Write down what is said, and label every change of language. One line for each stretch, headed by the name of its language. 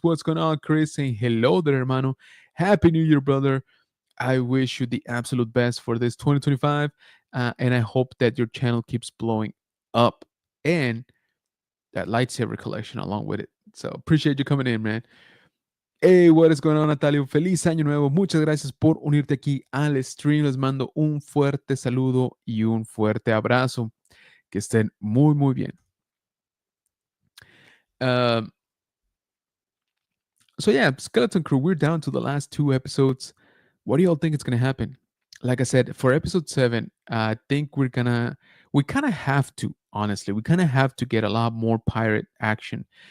English: What's going on, Chris? Saying hello there, hermano. Happy New Year, brother. I wish you the absolute best for this 2025. And I hope that your channel keeps blowing up and that lightsaber collection along with it. So appreciate you coming in, man. Hey, what is going on, Natalio?
Spanish: Feliz año nuevo. Muchas gracias por unirte aquí al stream. Les mando un fuerte saludo y un fuerte abrazo. Que estén muy, muy bien.
English: Um, so yeah, Skeleton Crew, we're down to the last 2 episodes. What do y'all think is going to happen? Like I said, for episode 7, I think we kind of have to, honestly, we kind of have to get a lot more pirate action.